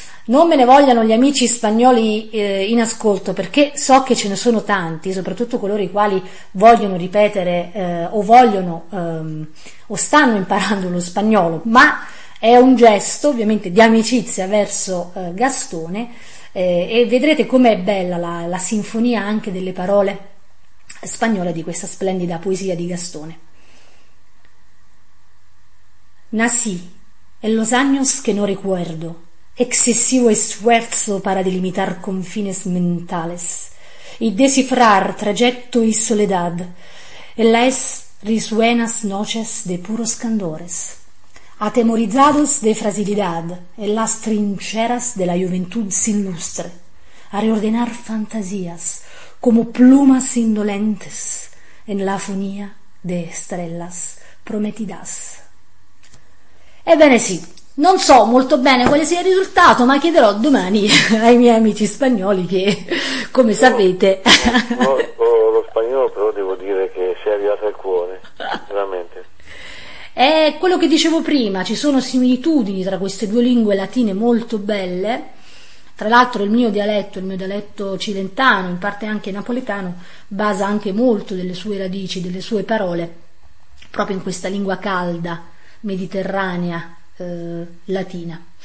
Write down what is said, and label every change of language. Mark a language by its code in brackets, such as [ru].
[it] Non me ne vogliano gli amici spagnoli in ascolto, perché so che ce ne sono tanti, soprattutto coloro i quali vogliono ripetere o stanno imparando lo spagnolo, ma è un gesto ovviamente di amicizia verso Gastone, e vedrete com'è bella la sinfonia anche delle parole spagnole di questa splendida poesia di Gastone. [es] Nací en los años que no recuerdo, excesivo esfuerzo para delimitar confines mentales y descifrar trayecto y soledad en las risuenas noches de puros candores, atemorizados de fragilidad en las trincheras de la juventud sin lustre, a reordenar fantasías como plumas indolentes en la afonía de estrellas prometidas. [it] Ebbene sì, non so molto bene quale sia il risultato, ma chiederò domani ai miei amici spagnoli che, come sapete... Lo spagnolo però devo dire che si è arrivato al cuore, veramente. È quello che dicevo prima, ci sono similitudini tra queste due lingue latine molto belle, tra l'altro il mio dialetto cilentano, in parte anche napoletano, basa anche molto delle sue radici, delle sue parole, proprio in questa lingua calda, mediterranea, latina.